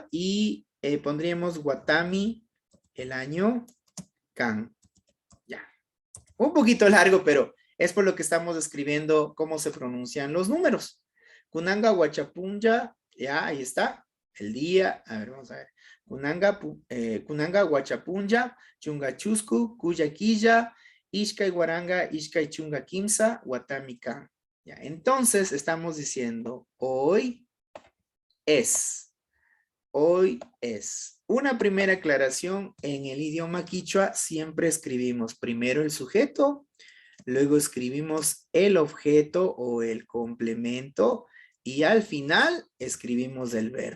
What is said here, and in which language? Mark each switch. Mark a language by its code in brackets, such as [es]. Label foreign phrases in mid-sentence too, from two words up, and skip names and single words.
[es] Y pondríamos Watami, el año Kan. Ya. Un poquito largo, pero es por lo que estamos escribiendo cómo se pronuncian los números. [qu] Kunanga, Huachapunja, ya, ahí está. [es] El día, a ver, vamos a ver. [qu] Kunanga, Huachapunja, Chunga Chusku, Kuya Quilla, Ishkai Guaranga, Ishkai Chunga Quimsa, Watami Kan. [es] Ya, entonces estamos diciendo hoy es. Hoy es. Una primera aclaración: en el idioma quichua siempre escribimos primero el sujeto, luego escribimos el objeto o el complemento y al final escribimos el verbo.